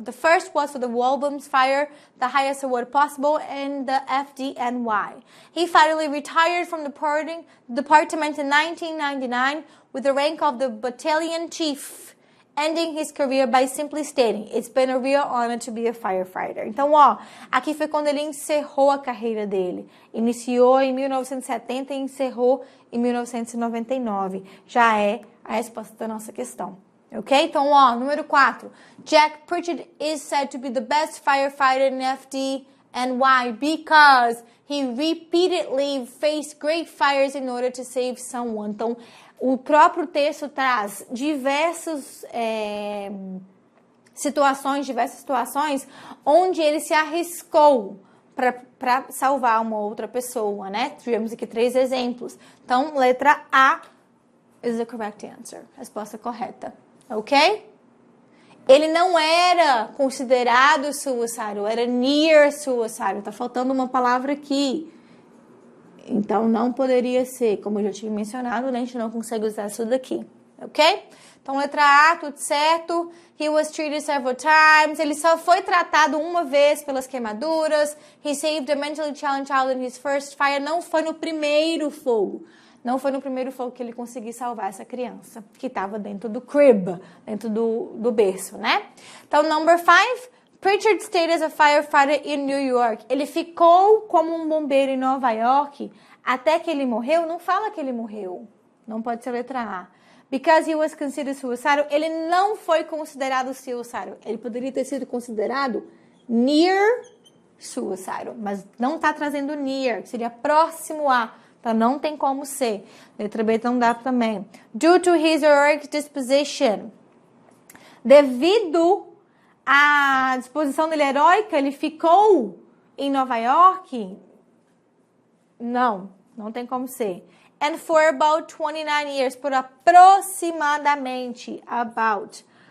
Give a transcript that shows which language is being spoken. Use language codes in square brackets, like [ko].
[en] The first was for the Walbums fire, the highest award possible in the FDNY. He finally retired from the department in 1999 with the rank of the battalion chief, ending his career by simply stating, "It's been a real honor to be a firefighter." [pt] Então, aqui foi quando ele encerrou a carreira dele. Iniciou em 1970 e encerrou em 1999. Já é a resposta da nossa questão. Ok? Então, número 4. [en] Jack Pritchard is said to be the best firefighter in FDNY because he repeatedly faced great fires in order to save someone. [pt] Então, o próprio texto traz diversas situações onde ele se arriscou para salvar uma outra pessoa, né? Tivemos aqui 3 exemplos. Então, letra A [en] is the correct answer. [pt] Resposta correta. Ok? Ele não era considerado suicidal, era [en] near suicidal. [pt] Tá faltando uma palavra aqui. Então, não poderia ser, como eu já tinha mencionado, a gente não consegue usar isso daqui, ok? Então, letra A, tudo certo. [en] He was treated several times. [pt] Ele só foi tratado uma vez pelas queimaduras. [en] He saved a mentally challenged child in his first fire. [pt] Não foi no primeiro fogo. Não foi no primeiro fogo que ele conseguiu salvar essa criança, que estava dentro do crib, dentro do berço, né? Então, [en] number 5. Pritchard stayed as a firefighter in New York. [pt] Ele ficou como um bombeiro em Nova York até que ele morreu. Não fala que ele morreu. Não pode ser a letra A. [en] Because he was considered suicidal. [pt] Ele não foi considerado suicidal. Ele poderia ter sido considerado [en] near suicidal. [pt] Mas não está trazendo near, que seria próximo a. Então não tem como ser. Letra B não dá também. [en] Due to his heroic disposition. [pt] Devido a disposição dele heróica, ele ficou em Nova York? Não tem como ser. [en] And for about 29 years, [pt] por aproximadamente, about